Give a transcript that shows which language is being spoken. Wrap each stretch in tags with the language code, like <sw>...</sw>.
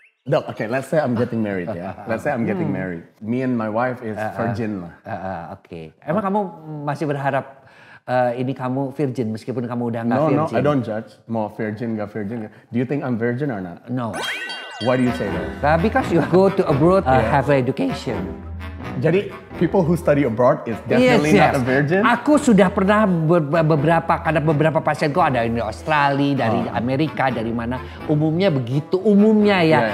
<en>Dok, okay, let's say I'm getting married ya. Let's say I'm getting married. Me and my wife is virgin lah.</en> <id>Oke. Emang kamu masih berharap ini kamu virgin meskipun kamu udah nggak</id> <en>No, virgin? I don't judge.</en> <id>Mau virgin nggak virgin.</id> <en>Do you think I'm virgin or not? No. Why do you say that? Because you go to abroad, have education. Jadi people who study abroad is definitely not a virgin.</en> <id>Aku sudah pernah beberapa pasienku ada di Australia, dari Amerika, dari mana. Umumnya begitu, umumnya ya.</id>